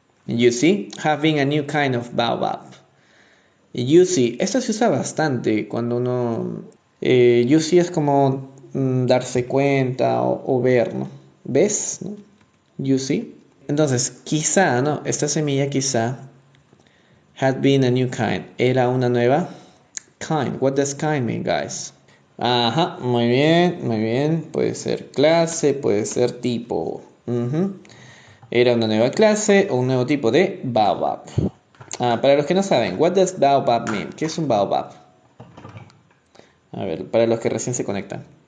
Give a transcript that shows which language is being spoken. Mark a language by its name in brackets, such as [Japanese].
[English] You see, having a new kind of baobab. [Spanish] You see, esto se usa bastante cuando uno... you see es como darse cuenta o ver, ¿no? ¿Ves? ¿No? You see. Entonces, quizá, ¿no? Esta semilla quizá [English] had been a new kind. [Spanish] Era una nueva kind. [English] What does kind mean, guys? [Spanish] Ajá, muy bien. Puede ser clase, puede ser tipo. Era una nueva clase o un nuevo tipo de baobab. Para los que no saben, [English] what does baobab mean? [Spanish] ¿Qué es un baobab? A ver, para los que recién se conectan.